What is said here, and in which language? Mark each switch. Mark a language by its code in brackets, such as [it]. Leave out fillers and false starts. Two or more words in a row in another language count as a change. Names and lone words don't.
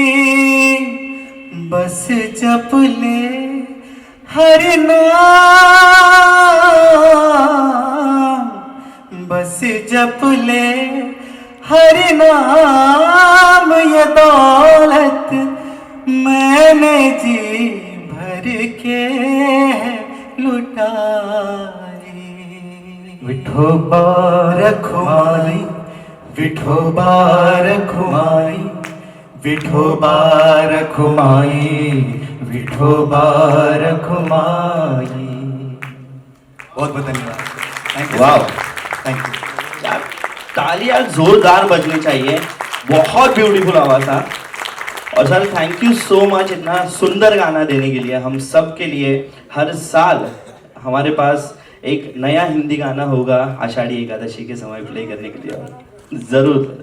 [hi] बस जप ले हरि नाम, बस जप ले हरि नाम, ये दौलत मैंने जी भर के लुटाई। विठोबा रखुमाई, विठोबा रखुमाई, विठोबा रखुमाई, विठोबा रखुमाई। बहुत बहुत धन्यवाद। [en] thank you. [hi] वाह, [en] thank you. [hi] यार तालियां जोरदार बजनी चाहिए, बहुत ब्यूटीफुल आवाज था। और सर [en] thank you so much [hi] इतना सुंदर गाना देने के लिए। हम सब के लिए हर साल हमारे पास एक नया हिंदी गाना होगा आषाढ़ी एकादशी के समय प्ले करने के लिए, जरूर।